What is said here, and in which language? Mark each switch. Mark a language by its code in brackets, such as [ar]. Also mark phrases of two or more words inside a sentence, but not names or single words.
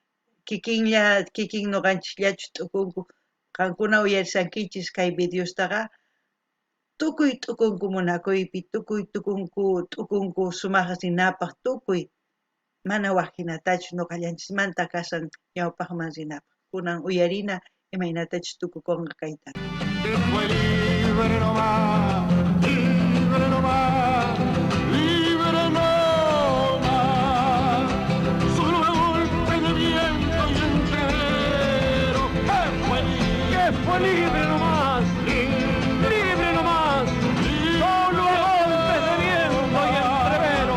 [qu] kikin nuqanchislachu t'ukunku qankuna uyarisankichis kay videostaqa tukuy t'ukunku munakuypi tukuy t'ukunku sumaq rinapaq tukuy mana waq hinatachu nuqallanchismanta kashan ñawpaqman rinapaq kunan uyarina imaynatachus tukukunqa kayta [es] Que fue libre nomás, libre nomás, libre nomás, solo a golpe de viento y entero. Que fue libre nomás, libre nomás, solo a golpe de viento y entrevero.